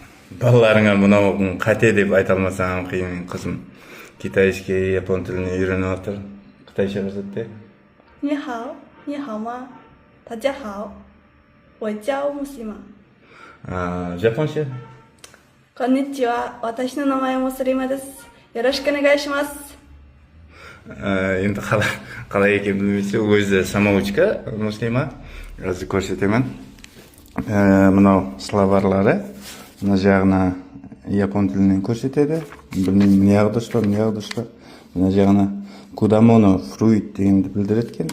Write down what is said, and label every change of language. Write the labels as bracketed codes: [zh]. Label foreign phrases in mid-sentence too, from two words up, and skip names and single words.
[kk] Балаларыңа мынау қате деп айта алмасаң қиын, қызым. Китайский, япон тіліне үйреніп отыр. Қытайша көрсетті. [zh] 你好，你好吗？大家好，我叫木西玛。 [kk] Жапонша. [ja] こんにちは。私の名前もスリマです。よろしくお願いします。 [kk] Енді қалай екенін білмесе, өзі самоучка, муслима. Қазір көрсетемін. Мынау словарлары. Мына жағына япон тілінен көрсетеді. Білмеймін, неғып дұрыс па, неғып дұрыс па. Мына жағына кудамоно фруит дегенді білдіреді екен.